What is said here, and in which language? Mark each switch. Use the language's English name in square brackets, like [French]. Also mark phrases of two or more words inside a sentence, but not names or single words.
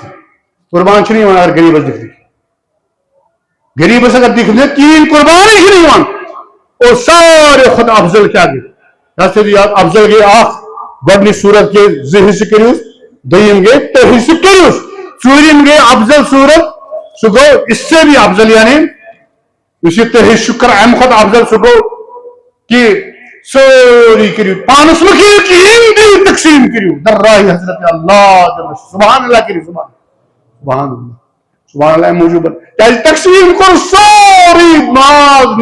[Kashmiri] قربان چھُنہٕ یِوان اگر غریٖبس دِکھنہٕ. غریٖبس اگر دِکھنہٕ کِہیٖنۍ قربانٕے چھِنہٕ یِوان. اور ساروی کھۄتہٕ افضل کیٛاہ گٔے؟ یہِ تھٲیِو یاد. افضل گٔے 1. گۄڈٕنِچ صوٗرت گٔے 2 حصہٕ کٔرِہوٗس. دوٚیِم گٔے 3 حصہٕ کٔرِہوٗس. ژوٗرِم گٔے افضل صوٗرت. سُہ گوٚو [Urdu] اس سے بھی افضل. [Kashmiri] یعنی یُس یہِ 3 حصہٕ کر امہِ کھۄتہٕ افضل سُہ گوٚو کہ سورُے کٔرِو پانس مہ کھیٚیِو کِہیٖنۍ، دِیِو تقسیٖم کٔرِو. درراہِ حضرت اللہ [Arabic] سبحان اللہ [Kashmiri] کٔرِو. [Arabic] سبحان اللہ سبحان اللہ. [Kashmiri] امہِ موٗجوٗب کیٛازِ تقسیٖم کوٚر سورُے ماز.